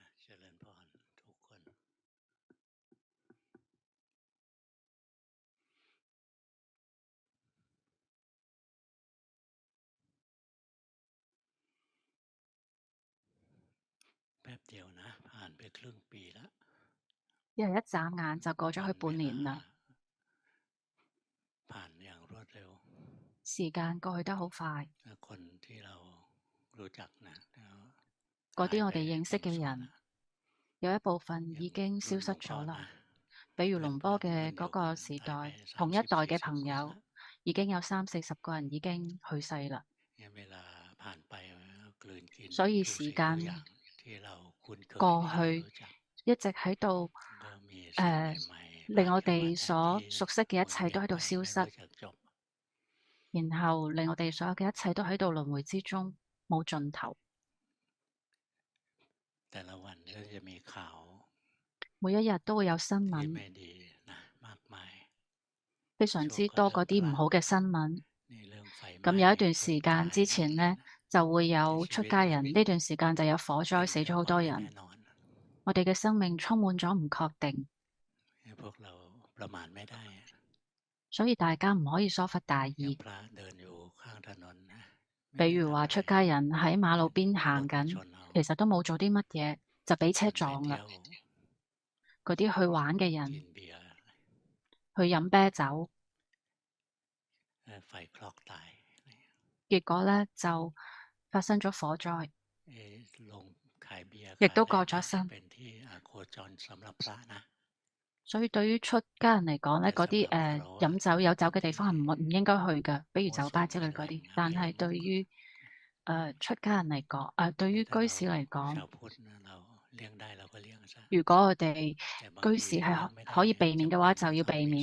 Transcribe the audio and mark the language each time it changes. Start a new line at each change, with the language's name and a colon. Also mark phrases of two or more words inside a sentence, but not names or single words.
Thai: ริญพรทุกคนแป๊บเดียวนะผ่านไปครึ่งปีแล้ว
Cantonese: 一日一眨眼就過咗去半年啦，
Thai: ผ่านอย่างรวดเร็ว
Cantonese: 時間過去得好快。
Thai: คนที่เรารู้จักนะ
Cantonese: 嗰啲我
Thai: หายไป
Cantonese: 哋認識
Thai: บางส่วน
Cantonese: 嘅人，啦有一部分
Thai: อย่าง
Cantonese: 已經消失
Thai: รุ่นหลวงพ่อ
Cantonese: 咗啦。
Thai: นะ
Cantonese: 比如
Thai: เพื่อน
Cantonese: 龍波嘅
Thai: รุ่นเดี
Cantonese: 嗰個
Thai: ยวกัน
Cantonese: 時代，
Thai: หายไป
Cantonese: 同一代嘅 30-40 朋友
Thai: คนละ
Cantonese: 已經有30-40個人已經去世啦。
Thai: เวลาผ่านไปกลืนกิน
Cantonese: 所以
Thai: ทุก
Cantonese: 時
Thai: สิ่งทุกอย่าง
Cantonese: 間
Thai: ที่เราคุ้นเคย
Cantonese: 過
Thai: ที่เรา
Cantonese: 去，
Thai: รู้จัก
Cantonese: 一直喺度
Thai: ก็มีสิ่ง
Cantonese: 誒，
Thai: ใหม่ๆ
Cantonese: 令我
Thai: ผ่านเข้ามา
Cantonese: 哋
Thai: แทนที่
Cantonese: 所熟悉嘅
Thai: ห
Cantonese: 一
Thai: มุนเวียนไป
Cantonese: 切都喺度消
Thai: ไม่
Cantonese: 失，
Thai: รู้จักจบ
Cantonese: 然後令我哋所有嘅一切都喺度輪迴之中冇盡頭。
Thai: แต่ละวันก็จะมีข่าว
Cantonese: 每一日都會有新
Thai: ที่
Cantonese: 聞，
Thai: ไม่ดีนะมากมาย
Cantonese: 非常
Thai: ช่วง
Cantonese: 之多嗰
Thai: ก็เรื่องพระ
Cantonese: 啲唔好嘅新聞。
Thai: นี่เรื่องไฟไห
Cantonese: 咁
Thai: ม้
Cantonese: 有一段
Thai: คน
Cantonese: 時間
Thai: ตาย
Cantonese: 之前呢，就會有出家人，呢段時間就有火災，死咗好多人。我哋嘅生命充滿咗唔確定，
Thai: พวกเราประมาทไม่ได้
Cantonese: 所以大家唔可以疏忽大意。
Thai: พระเดินอยู่ข้างถนนนะ
Cantonese: 比如話出家人喺馬路邊行緊，其實都冇做啲乜嘢，就俾車撞啦。嗰啲去玩嘅人，去飲啤酒，
Thai: ไฟคลอกตาย
Cantonese: 結果呢就發生咗火災，
Thai: ลงขายเบียร์
Cantonese: 亦都
Thai: ขายอะไร
Cantonese: 過咗身。
Thai: เป็นที่โคจรสำหรับพระนะ
Cantonese: 所以對於出家人嚟講呢，嗰啲飲酒有酒嘅地方係唔應該去嘅，比如酒吧之類嗰啲。但係對於出家人嚟講，對於居士嚟講，如果我哋居士係可以避免嘅話，就要避免。